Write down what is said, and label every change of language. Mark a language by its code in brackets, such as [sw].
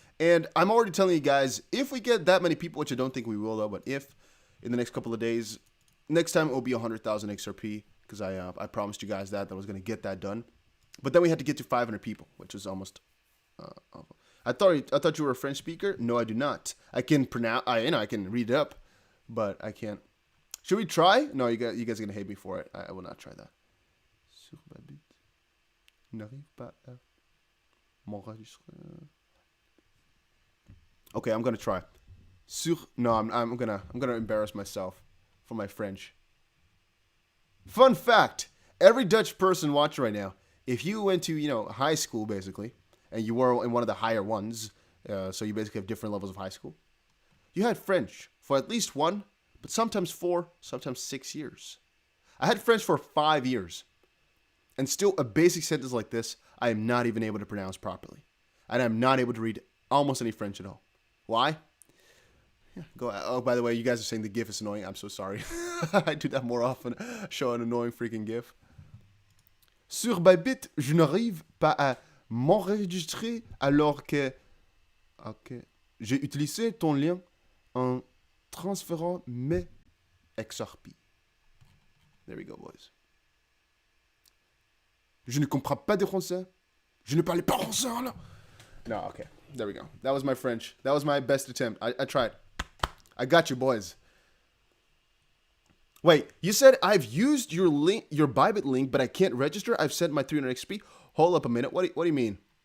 [en] And I'm already telling you guys, if we get that many people, which I don't think we will though, but if in the next couple of days, next time it will be 100,000 XRP because I promised you guys that I was going to get that done. But then we had to get to 500 people, which is almost. I thought you were a French speaker. No, I do not. I can pronounce. I can read it up, but I can't. Should we try? No, you guys are gonna hate me for it. I will not try that. [fr] Sur ma bite, n'arrive pas à m'enregistrer. [en] Okay, I'm gonna try. No, I'm gonna embarrass myself for my French. Fun fact: every Dutch person watching right now, if you went to high school basically, and you were in one of the higher ones, so you basically have different levels of high school, you had French for at least 1, but sometimes 4, sometimes 6 years. I had French for 5 years, and still a basic sentence like this, I am not even able to pronounce properly, and I'm not able to read almost any French at all. Why? Yeah, oh, by the way, you guys are saying the GIF is annoying. I'm so sorry. I do that more often. Show an annoying freaking GIF. [fr] Sur Bybit, je n'arrive pas à m'enregistrer alors que j'ai utilisé ton lien en transférant mes XRP. [en] There we go, boys. [fr] Je ne comprends pas de français. Je ne parle pas français, là. [en] No, okay. There we go. That was my French. That was my best attempt. I tried. I got you, boys. Wait, you said I've used your link, your Bybit link, but I can't register? I've sent my 300 XP? Hold up a minute. What do you mean?